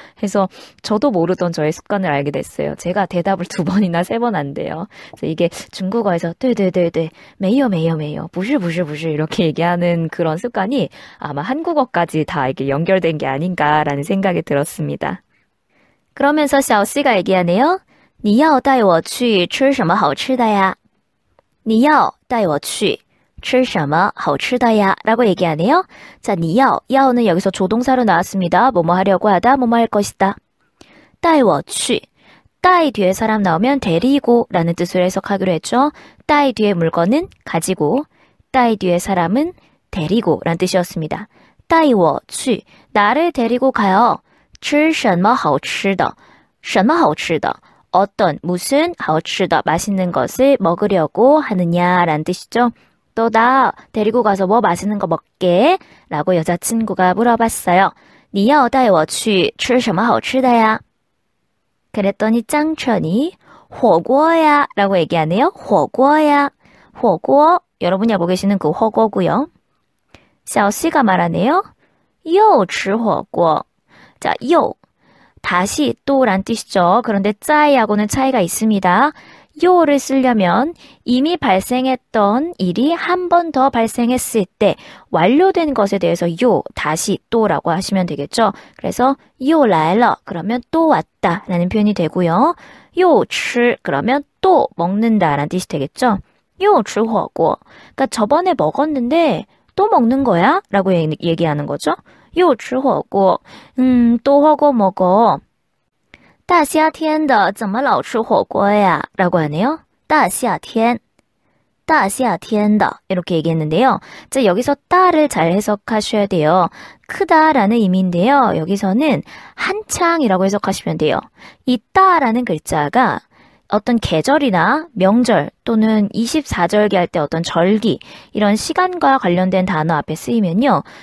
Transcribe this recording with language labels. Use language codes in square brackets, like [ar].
[ko] 그래서 저도 모르던 저의 습관을 알게 됐어요. 제가 대답을 2번이나 3번 안 돼요. 그래서 이게 중국어에서 [zh] 对对对对 没有没有没有 不是不是不是 [ko] 이렇게 얘기하는 그런 습관이 아마 한국어까지 다 이게 연결된 게 아닌가라는 생각이 들었습니다. 그러면서 샤오씨가 얘기하네요. [zh] 你要带我去吃什么好吃的呀?你要带我去吃什么好吃的呀? [ko] 라고 얘기하네요. 자, 你要, 야오는 여기서 조동사로 나왔습니다. 뭐뭐 하려고 하다, 뭐뭐 할 것이다. [zh] 带我去. [ko] 따이 뒤에 사람 나오면 데리고 라는 뜻으로 해석하기로 했죠. 따이 뒤에 물건은 가지고, 따이 뒤에 사람은 데리고 라는 뜻이었습니다. [zh] 带我去, [ko] 나를 데리고 가요. [zh] 吃什么好吃的?什么好吃的? [ko] 어떤, 무슨, 好吃的, 맛있는 것을 먹으려고 하느냐라는 뜻이죠. 또 나 데리고 가서 뭐 맛있는 거 먹게? 라고 여자친구가 물어봤어요. [zh] 你要带我去吃什么好吃的呀? [ko] 그랬더니 짱천이 火锅야 라고 얘기하네요. [zh] 火锅야. [ko] 火锅, 여러분이 알고 계시는 그 허거고요. 샤오씨가 말하네요. [zh] 又吃火锅. [ko] 자, 又. 다시 또란 뜻이죠. 그런데 짜이하고는 차이가 있습니다. 요를 쓰려면 이미 발생했던 일이 한 번 더 발생했을 때 완료된 것에 대해서 요, 다시 또라고 하시면 되겠죠. 그래서 요来了 그러면 또 왔다 라는 표현이 되고요. 요 치 그러면 또 먹는다 라는 뜻이 되겠죠. [zh] 요 치火锅 [ko] 그러니까 저번에 먹었는데 또 먹는 거야? 라고 얘기하는 거죠. [zh] 요 치火锅 [ko] 또 허거 먹어. [zh] 大夏天的怎么老吃火锅呀? [ko] 라고 하네요. 大夏天. 大夏天的 이렇게 얘기했는데요. 자, 여기서 따를 잘 해석하셔야 돼요. 크다라는 의미인데요. 여기서는 한창이라고 해석하시면 돼요. 이 따라는 글자가 어떤 계절이나 명절 또는 24절기 할 때 어떤 절기 이런 시간과 관련된 단어 앞에 쓰이면요.